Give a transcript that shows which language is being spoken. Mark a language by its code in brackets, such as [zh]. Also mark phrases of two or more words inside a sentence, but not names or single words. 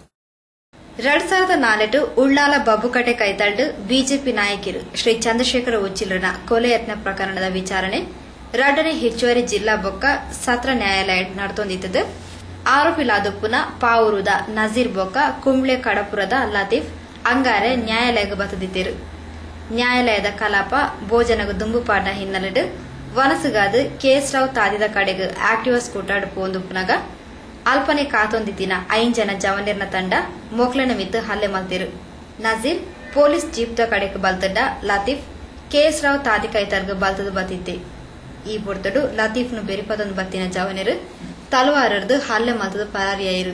[tcy] 2004 ಉಳ್ಳಾಲ ಬಬ್ಬುಕಟೆ ಕೈತಳ್ಳು ಬಿಜೆಪಿ ನಾಯಕರು ಶ್ರೀ ಚಂದ್ರಶೇಖರ ಉಚ್ಚಿಲರ ಕೊಲೆ ಯತ್ನ ಪ್ರಕರಣದ ವಿಚಾರಣೆ 2ನೇ ಹೆಚ್ಚುವರಿ ಜಿಲ್ಲಾ ಬೊಕ್ಕ ಸತ್ರ ನ್ಯಾಯಾಲಯ ನಡೆತೊಂದಿತ್ತದು. ಆರೋಪಿಲಾದುಪ್ಪುನ ಪಾವೂರುದ ನಜೀರ್ ಬೊಕ್ಕ ಕುಂಬ್ಳೆ ಕಡಪುರದ ಲತೀಫ್ ಅಂಗಾರೆ ನ್ಯಾಯಾಲಯಕ್ಕೆ ಬತ್ತದಿದ್ದರು. ನ್ಯಾಯಾಲಯದ ಕಲಾಪ ಭೋಜನಗ ದುಂಬುಪಾಡಿನ ಹಿನ್ನೆಲೆಡು ವನಸುಗಾದು ಕೆಎಸ್ ರಾವ್ ತಾದಿದ ಕಡೆಗೆ ಆಕ್ಟಿವಾ ಸ್ಕೂಟರ್ ಪೋಂದುಪ್ಪುನಗ ಅಲ್ಪನೆ ಕಾತೊಂದಿತ್ತಿನ 5 ಜನ ಜವನೇರ್ನ ತಂಡ ಮೊಕ್ಲೆನ ಮಿತ್ತು ಹಲ್ಲೆ ಮಲ್ತಿರು. ನಜೀರ್ ಪೊಲೀಸ್ ಜೀಪ್ದ ಕಡೆಗೆ ಬಲ್ತಡ್ಡ ಲತೀಫ್ ಕೆಎಸ್ ರಾವ್ ತಾದಿ ಕೈತರ್ಗ ಬಲ್ತದು ಬತ್ತಿದ್ದೆ. ಈ ಬೊಡ್ತಡು ಲತೀಫ್ನು ಬೆರಿಪದೊಂದು ಬತ್ತಿನ ಜವನೇರು ತಲವಾರದ್ದು ಹಲ್ಲೆ ಮಲ್ತದು ಪರಾರಿಯಾಯಿರು.